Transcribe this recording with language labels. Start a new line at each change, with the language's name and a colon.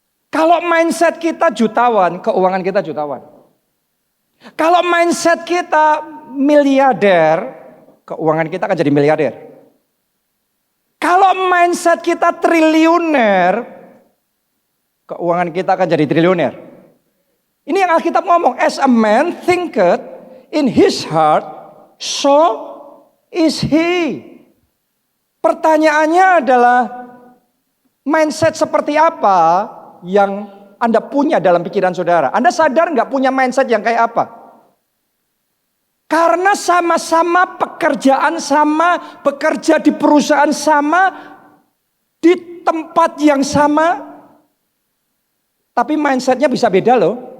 Indonesian: Kalau mindset kita jutawan, keuangan kita jutawan. Kalau mindset kita miliarder, keuangan kita akan jadi miliarder. Kalau mindset kita triliuner, keuangan kita akan jadi triliuner. Ini yang Alkitab ngomong.
English: As a man thinketh in his heart, so is he.
Indonesian: Pertanyaannya adalah mindset seperti apa yang Anda punya dalam pikiran saudara? Anda sadar nggak punya mindset yang kayak apa? Karena sama-sama pekerjaan sama, bekerja di perusahaan sama, di tempat yang sama, tapi mindsetnya bisa beda loh.